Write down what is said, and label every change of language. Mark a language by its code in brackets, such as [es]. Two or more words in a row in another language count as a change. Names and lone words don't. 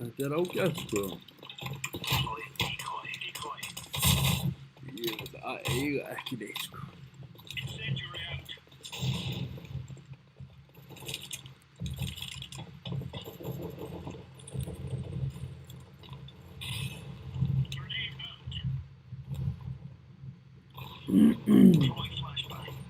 [is] Þetta er ágætt, sko. [en] Decoy, decoy, decoy. [is] Ég veit að eiga ekki neitt, sko. [en] Incendiary out. Grenade out. Throwing flashbang.